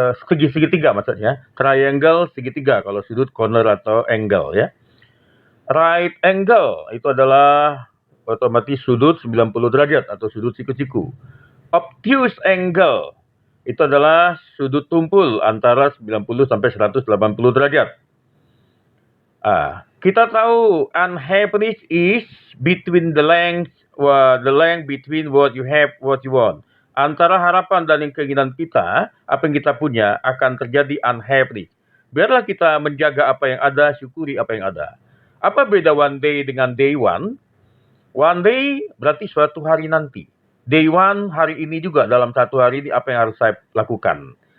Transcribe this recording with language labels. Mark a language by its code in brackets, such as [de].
[id] Segitiga maksudnya. Triangle segitiga kalau sudut corner atau angle, ya. Right angle itu adalah otomatis sudut 90 derajat atau sudut siku-siku. Obtuse angle itu adalah sudut tumpul antara 90 sampai 180 derajat. Kita tahu [en] unhappiness is between the length between what you have, what you want. [id] Antara harapan dan keinginan kita, apa yang kita punya akan terjadi unhappiness. Biarlah kita menjaga apa yang ada, syukuri apa yang ada. Apa beda one day dengan day one? One day berarti suatu hari nanti. Day one hari ini juga, dalam satu hari ini apa yang harus saya lakukan.